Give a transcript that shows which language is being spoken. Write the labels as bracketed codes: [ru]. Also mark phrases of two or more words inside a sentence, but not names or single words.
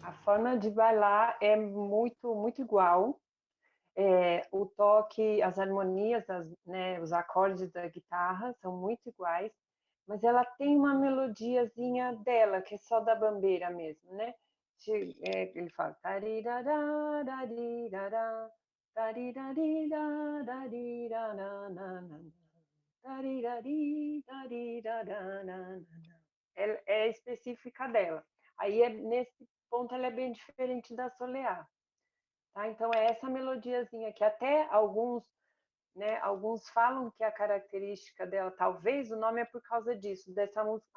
[pt] forma de bailar é muito igual. O toque, as harmonias, né, os acordes da guitarra são muito iguais, mas ela tem uma melodiazinha dela, que é só da bambeira mesmo, né? Ele fala tarirará, darirará, tarirarira, darirará, tarirari, darirará. É específica dela. Aí, nesse ponto, ela é bem diferente da soleá. Tá? Então, é essa melodiazinha que até alguns, né, alguns falam que a característica dela, talvez o nome é por causa disso, dessa música.